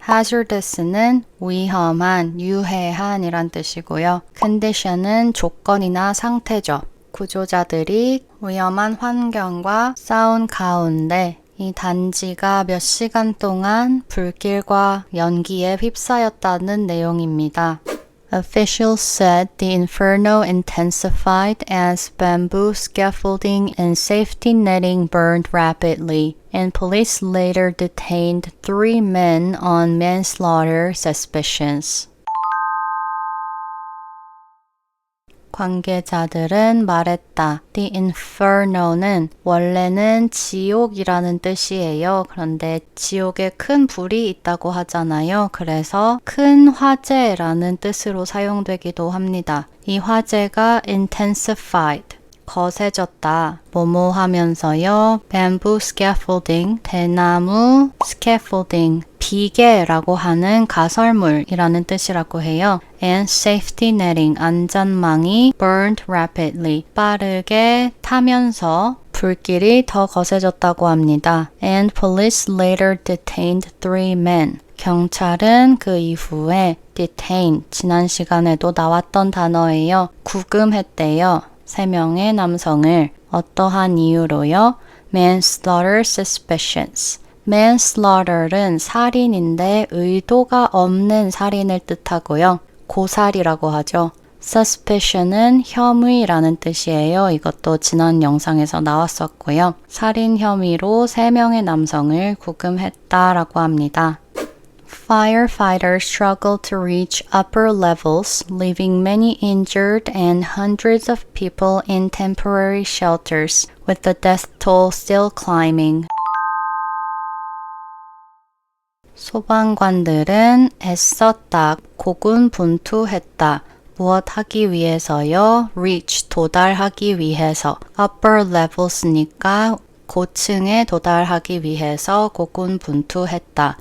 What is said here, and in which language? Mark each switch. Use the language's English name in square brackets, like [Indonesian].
[Korean] hazardous는 위험한, 유해한 이란 뜻이고요. condition은 조건이나 상태죠. 구조자들이 위험한 환경과 싸운 가운데 이 단지가 몇 시간 동안 불길과 연기에 휩싸였다는 내용입니다. [English] Officials said the inferno intensified as bamboo scaffolding and safety netting burned rapidly, and police later detained 3 men on manslaughter suspicions. [Korean] 관계자들은 말했다. The inferno는 원래는 지옥이라는 뜻이에요. 그런데 지옥에 큰 불이 있다고 하잖아요. 그래서 큰 화재라는 뜻으로 사용되기도 합니다. 이 화재가 intensified, 거세졌다. 뭐뭐 하면서요. bamboo scaffolding, 대나무 scaffolding, 비계라고 하는 가설물이라는 뜻이라고 해요. [English] And safety netting, [Korean] 안전망이 [English] burned rapidly, [Korean] 빠르게 타면서 불길이 더 거세졌다고 합니다. [English] And police later detained 3 men. [Korean] 경찰은 그 이후에 detain, 지난 시간에도 나왔던 단어예요. 구금했대요. 3명의 남성을 어떠한 이유로요? [English] Manslaughter suspicions. [Korean] manslaughter는 살인인데 의도가 없는 살인을 뜻하고요. 고살이라고 하죠. suspicion은 혐의라는 뜻이에요. 이것도 지난 영상에서 나왔었고요. 살인 혐의로 3명의 남성을 구금했다라고 합니다. [English] Firefighters struggled to reach upper levels, leaving many injured and hundreds of people in temporary shelters, with the death toll still climbing. [Korean] 소방관들은 애썼다, 고군분투했다. 무엇 하기 위해서요? reach, 도달하기 위해서. upper levels니까 고층에 도달하기 위해서 고군분투했다.